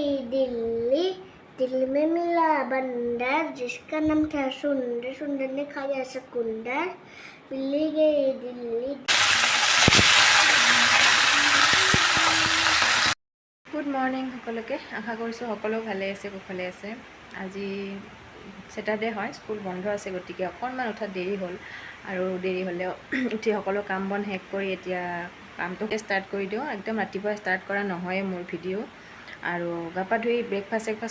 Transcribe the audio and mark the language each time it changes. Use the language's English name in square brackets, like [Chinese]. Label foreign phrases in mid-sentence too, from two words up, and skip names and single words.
[Hindi] दिल्ली दिल्ली में मिला बंदर जिसका नाम था सुंदर सुंदर ने खाया चुकंदर बिल्ली गई दिल्ली [English] good morning [Assamese] সকলোকে আশা কৰিছোঁ সকলো ভালে আছে কুশলে আছে আজি ছেটাৰডে হয় স্কুল বন্ধ আছে গতিকে অকণমান উঠাত দেৰি হ'ল আৰু দেৰি হ'লেও উঠি সকলো কাম বন শেষ কৰি এতিয়া কামটোকে ষ্টাৰ্ট কৰি দিওঁ একদম ৰাতিপুৱা ষ্টাৰ্ট কৰা নহয় মোৰ ভিডিঅ' আৰু গা পা ধুই ব্ৰেকফাষ্ট